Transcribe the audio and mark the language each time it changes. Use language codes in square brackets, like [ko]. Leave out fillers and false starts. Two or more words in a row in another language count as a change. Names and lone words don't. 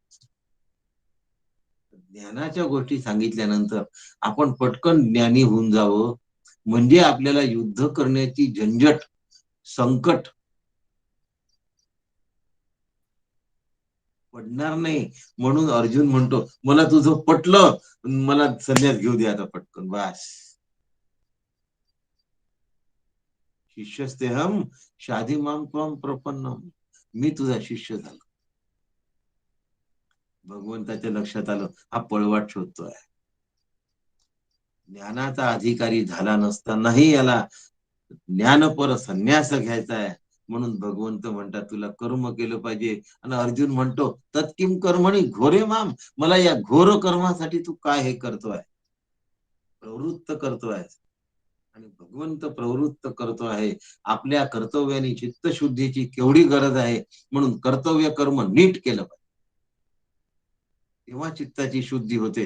[mr] ज्ञानाच्या गोष्टी सांगितल्यानंतर आपण पटकन ज्ञानी होऊन जावं, म्हणजे आपल्याला युद्ध करण्याची झंझट, संकट पडणार नाही. म्हणून अर्जुन म्हणतो, मला तुझं पटलं, मला संन्यास घेऊ दे आता पटकन बस. [sa] शिष्यस्तेहम शाधी माम त्वम प्रपन्नम. [mr] मी तुझा शिष्य झालो. भगवंताच्या लक्षात आलं, हा पळवाट शोधतोय. ज्ञानाचा अधिकारी झाला नसतानाही याला ज्ञानपर संन्यास घ्यायचा आहे. म्हणून भगवंत म्हणतात, तुला कर्म केलं पाहिजे. आणि अर्जुन म्हणतो, [sa] तत्किम कर्मणी घोरे माम. [mr] मला या घोर कर्मासाठी तू काय हे करतोय, प्रवृत्त करतोय. आणि भगवंत प्रवृत्त करतो आहे. आपल्या कर्तव्याने चित्तशुद्धीची केवढी गरज आहे, म्हणून कर्तव्य कर्म नीट केलं पाहिजे, तेव्हा चित्ताची शुद्धी होते.